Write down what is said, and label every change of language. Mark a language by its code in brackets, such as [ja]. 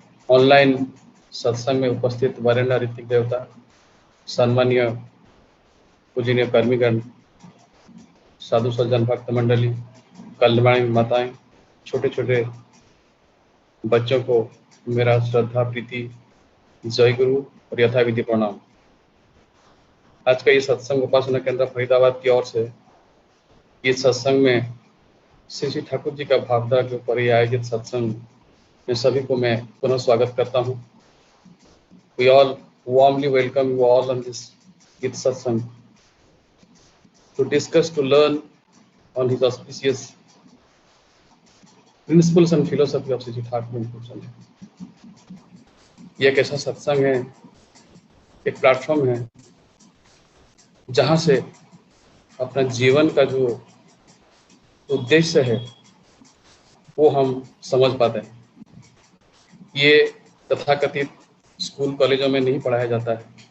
[hi] Online सत्संग में उपस्थित वरेण्य ऋतिक देवता, सम्मानीय पूजनीय कर्मीगण, साधु सज्जन भक्त मंडली, कल्याणी माताएं, छोटे छोटे बच्चों को मेरा श्रद्धा प्रीति जय गुरु और यथाविधि प्रणाम। आज का ये सत्संग उपासना केंद्र फरीदाबाद की ओर से इस सत्संग में श्री श्री ठाकुर जी का भावदा के ऊपर ये आयोजित सत्संग में सभी को मैं पुनः स्वागत करता हूँ। [en] We all warmly welcome you all on this Git Satsang to discuss, to learn on his auspicious principles and philosophy of Sri Sri Thakur Ji. [hi] ये एक ऐसा सत्संग है, एक प्लेटफॉर्म है जहाँ से अपना जीवन का जो उद्देश्य है वो हम समझ पाते हैं। ये तथाकथित स्कूल कॉलेजों में नहीं पढ़ाया जाता है।